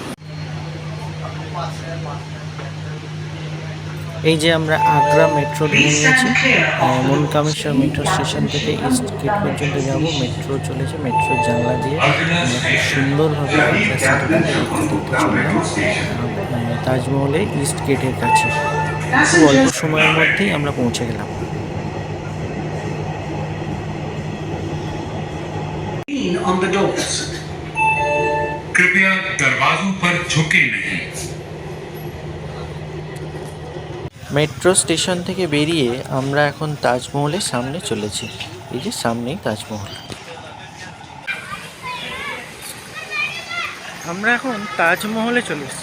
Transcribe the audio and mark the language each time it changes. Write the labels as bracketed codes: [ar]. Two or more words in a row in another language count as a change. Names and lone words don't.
[bn] এই যে আমরা আগ্রা মেট্রো ধরে নিয়েছি, মনকামেশ্বর মেট্রো স্টেশন থেকে ইস্ট গেট পর্যন্ত যাব। মেট্রো চলেছে, মেট্রোর জানলা দিয়ে আমরা খুব সুন্দরভাবে আগ্রা সিটিটাকে দেখতে দেখতে চললাম তাজমহলে ইস্ট গেটের কাছে। খুব অল্প সময়ের মধ্যেই আমরা পৌঁছে গেলাম। [en] On the doors. [hi] कृपया दरवाजों पर झुके नहीं। [bn] মেট্রো স্টেশন থেকে বেরিয়ে আমরা এখন তাজমহলের সামনে চলেছি। এই যে সামনেই তাজমহল। আমরা এখন তাজমহলে চলে এসেছি।